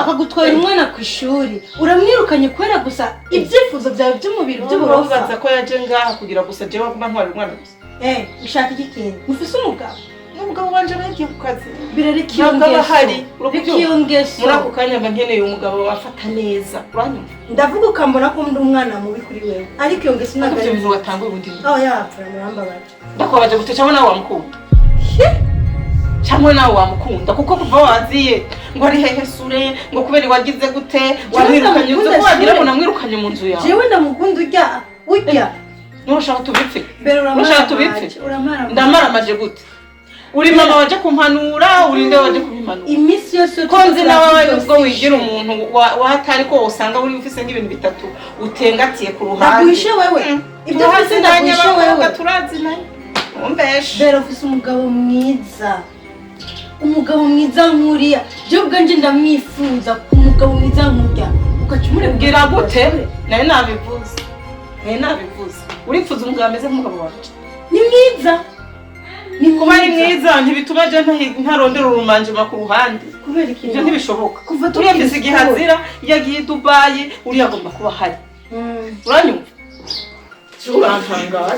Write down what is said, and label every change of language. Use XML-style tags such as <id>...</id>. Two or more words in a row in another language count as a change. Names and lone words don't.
<rn>Akagutwara umwana ku ishuri. Uramwirukanye kwera gusa ibyifuzo byawe by'umubiri by'uburofa. Ubaza ko yaje ngaha kugira gusa jewe aguma ntwara umwana gusa. Ushaka iki kintu? Ufise umugabo? Umugabo wanje bagiye ku kazi. Birareka iyo ngeso. Muri ako kanya mba nkeneye umugabo wafata neza. Uranyumva? Ndavuga ukambona ko ndi umwana mubi kuri wewe. Ariko iyo ngeso ntabwo ari ibintu watanguye ubundi. Yapfura murambabaje. Ndakwabaje gute cyangwa nawe wamukunda? Cyangwa nawe wamukunda kuko kuva waziye ngo ari hehe sure ngo kubera wagize gute wamwirukanye uzo ko wagira ngo namwirukanye mu nzu yawe. Jewe ndamukunda urya. Nushaka tubipfe. Nushaka tubipfe. Ndamaramaje gute? Uri mama waje kumpanura uri nde waje kubimpanura? Imisi yose konzi nawe ubwo wigira umuntu wahatari ko usanga uri ufise nk'ibintu bitatu utengatiye ku ruhande. Ndagwishe wewe. Ibyo ufise ndagwishe wewe. Turazinanye. Umbeshe. Bero ufise umugabo mwiza. Umugabo mwiza nkuriya. Je ubwanje ndamwifuza ku mugabo mwiza nkurya. Ukacumure kugira gute? Naye nabivuze. Urifuza umugabo ameze nk'umugabo wacu. Ni mwiza. Kuba ari mwiza ntibituma je ntarondera urumanje ku ruhande. Kubera iki? Ibyo ntibishoboka. Kuva turiyafise igihazira yagiye Dubai uri agomba kuba hari. Uranyumva? Urantangaje.</rn>